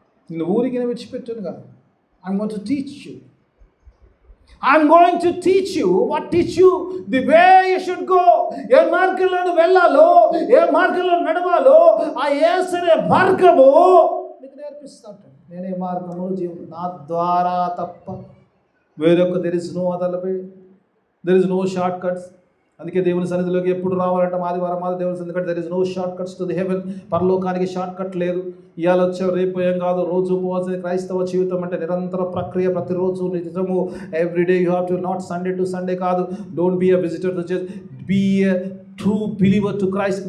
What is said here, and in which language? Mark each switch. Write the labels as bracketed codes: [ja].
[te] నిన్ను ఊరికి విడిచిపెట్టాను కదా, [en] I want to teach you. I'm going to teach you the way you should go. [te] ఏ మార్గంలో వెళ్ళాలో, ఏ మార్గంలో నడవాలో ఆ యేసనే మార్గము నీకు నేర్పిస్తాను. నేనే మార్గము జీవనం, నా ద్వారా తప్ప వేరొక [en] there is no other way, there is no shortcuts. [te] అందుకే దేవుని సన్నిధిలోకి ఎప్పుడు రావాలంటే ఆదివారం దేవుని సన్నిధి, [en] there is no shortcuts to the heaven. [te] పరలోకానికి షార్ట్ కట్ లేదు. ఇవాళ వచ్చావు రేపు ఏం కాదు. రోజు పోవాల్సిన క్రైస్తవ జీవితం అంటే నిరంతర ప్రక్రియ, ప్రతిరోజు నిజము. [en] Everyday you have to, not Sunday to Sunday కాదు. Don't be a visitor to church, be a true believer to Christ.